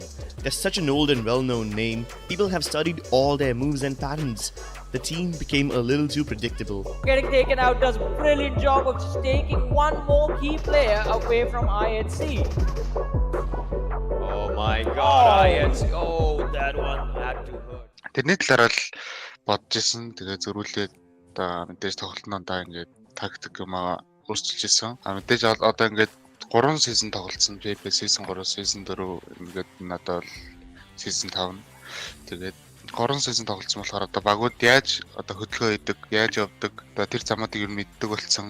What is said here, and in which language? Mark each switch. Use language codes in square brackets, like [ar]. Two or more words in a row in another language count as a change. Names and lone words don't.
[en] They're such an old and well-known name, people have studied all their moves and patterns. The team became a little too predictable. Getting taken out does a brilliant job of just taking one more key player away from IHC. Oh my god, IHC. Oh, that one had to hurt. [mn] Тэрний талаар л бодож исэн. Тэгээ зөрүүлээд мэдээж тоглолтноо ингээд тактик юмаа өөрчилж исэн. Мэдээж одоо ингээд 3 season тоглолцсон. PP season 3, season 4 ингээд надад бол season 5. Тэгээд 3 season тоглолцсон болохоор одоо багууд яаж одоо хөдөлгөөн хийдэг, яаж явдаг, одоо тэр замуудыг юу мэддэг болсон.